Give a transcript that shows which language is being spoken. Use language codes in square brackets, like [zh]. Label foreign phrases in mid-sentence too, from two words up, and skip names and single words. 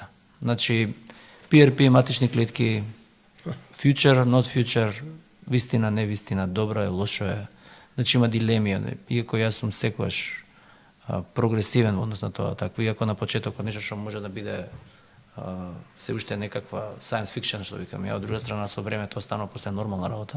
[mk] Значи, PRP, матични клетки, [en] future, not future, [mk] вистина, не вистина, добро е, лошо е. Значи има дилеми, иако јас сум секогаш прогресивен во однос на тоа, такво, иако на почетокот нешто што може да биде се уште некаква [en] science fiction, [mk] што викам, од друга страна со времето останува после нормална работа.